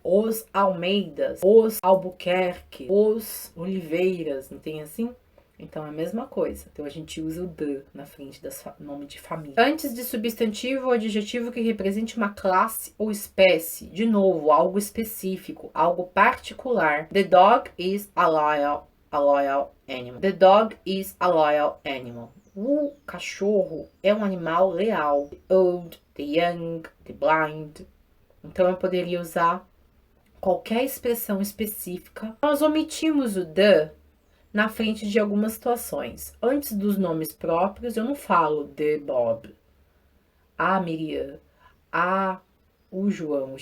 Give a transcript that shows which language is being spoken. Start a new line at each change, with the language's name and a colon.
Portuguese: Os Almeidas, os Albuquerque, os Oliveiras, não tem assim? Então é a mesma coisa. Então a gente usa o the na frente do nome de família. Antes de substantivo ou adjetivo que represente uma classe ou espécie. De novo, algo específico, algo particular.
English: The dog is a loyal animal. The dog is a loyal animal.
Portuguese: O cachorro é um animal leal.
English: The old, the young, the blind.
Portuguese: Então eu poderia usar qualquer expressão específica. Nós omitimos o the na frente de algumas situações. Antes dos nomes próprios, eu não falo the Bob, a Miriam, o João.